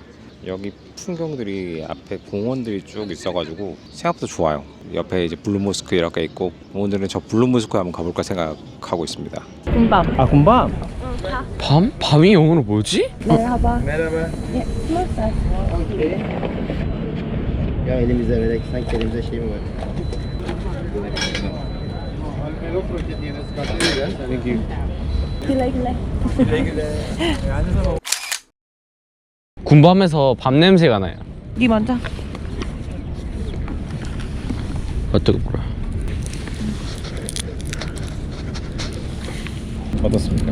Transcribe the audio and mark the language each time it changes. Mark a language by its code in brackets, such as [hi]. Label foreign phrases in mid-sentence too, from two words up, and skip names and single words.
[ko] 여기 풍경들이 앞에 공원들이 쭉 있어가지고 생각보다 좋아요. 옆에 이제 블루모스크 이렇게 있고 오늘은 저 블루모스크 한번 가볼까 생각하고 있습니다. 군밤. 군밤? 응, 다. 밤이 영어로 뭐지? [tr] merhaba. Merhaba. [ko] 예, 스몰사이즈. [tr] Ya elimizde vererek sanki elimizde şey mi var? [en] Thank you. [ko] 군밤에서 밤 냄새가 나요. 니 먼저. 어떻게 보라? 어떻습니까?